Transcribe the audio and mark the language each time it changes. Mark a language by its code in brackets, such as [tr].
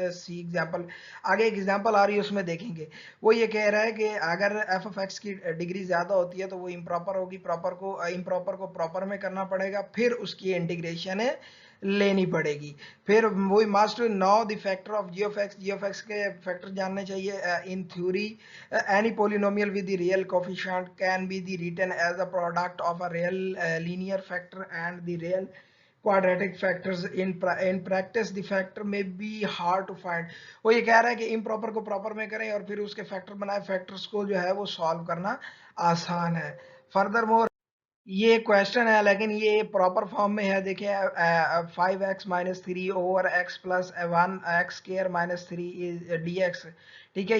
[hi] सी example, आगे एक example आ रही है उसमें देखेंगे। वो ये कह रहा है कि अगर f of x की डिग्री ज्यादा होती है तो वो इम्प्रॉपर होगी, इम्प्रॉपर को प्रॉपर में करना पड़ेगा, फिर उसकी इंटीग्रेशन लेनी पड़ेगी। फिर वही [en] must know the factor of g of x [hi] के फैक्टर जानने चाहिए। [en] In theory any polynomial with the real coefficient can be the written as a product of a real linear factor and the real quadratic factors। in practice the factor may be hard to find। [hi] वो ये कह रहा है कि improper को proper में करें और फिर उसके फैक्टर बनाए, फैक्टर्स को जो है वो सॉल्व करना आसान है। फर्दर मोर ये क्वेश्चन है लेकिन ये प्रॉपर फॉर्म में है, देखिए 5x-3 over x plus 1x² -3 dx, ठीक है।